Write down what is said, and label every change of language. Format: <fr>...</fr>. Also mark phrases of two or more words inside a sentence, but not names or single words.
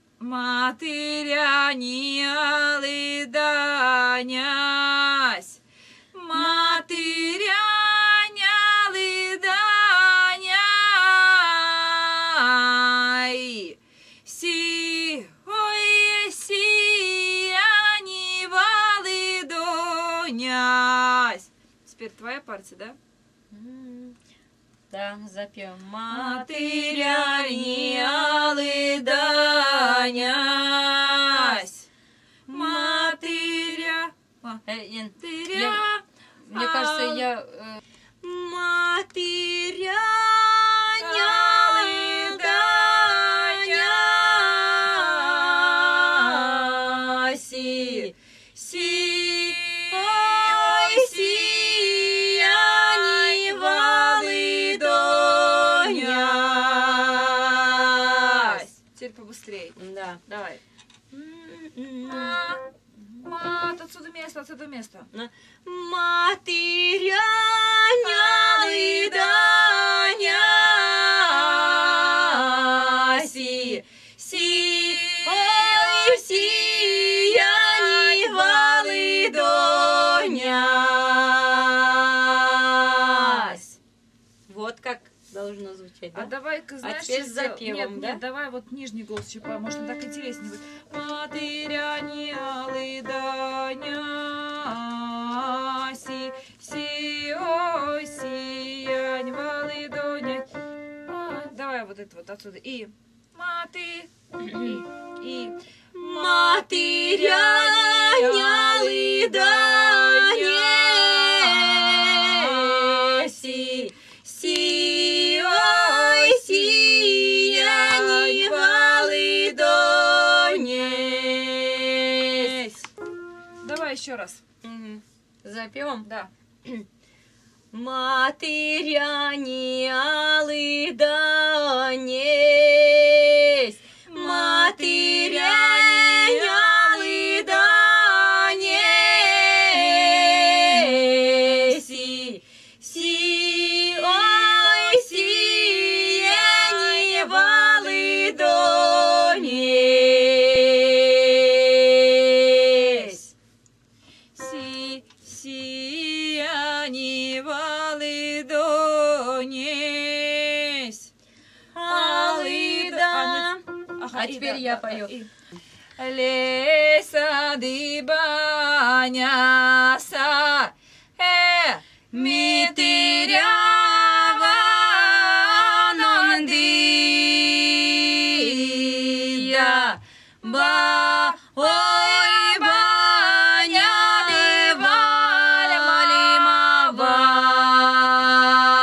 <myv>Матыря ниалы данясь, Матыря нялы даняй, си, ой, си, они валы донясь.</myv> <ru>Теперь твоя партия, да? Да, запьем.</ru> <myv>Матыря ниалы данясь, Матыря...</myv> <ru>Мне кажется, я...</ru> <myv>Матыря нялы данясь, си, ой, си, они валы донясь.</myv> <ru>Теперь побыстрее. Да. Давай. Отсюда место, отсюда место.</ru> <myv>Матыря нялы данясь, си, ой, си, они валы донясь.</myv> <ru>Вот как должно звучать, да? А давай-ка, знаешь, теперь с запевом, да? Нет, давай вот нижний голос еще, может, он так интереснее будет.</ru> <myv>Матыря ниалы данясь, си, ой, си, ань валы донять.</myv> <ru>Давай вот это вот отсюда.</ru> <myv>И маты, и матыря нялы данясь, си, ой, си, они валы донясь.</myv> <ru>Давай еще раз. Запевом? Да.</ru> <myv>Матыря ниалы данясь, Матыря ниалы данясь, си, ой, си, они валы донясь. Си, они валы донясь. Алыда.</myv> <ru>Ага, А и теперь да, я да, пою. и.</ru> <myv>Леса дыбаняса, митыря ванандия, ба, ой, баня дываль малимава,</myv>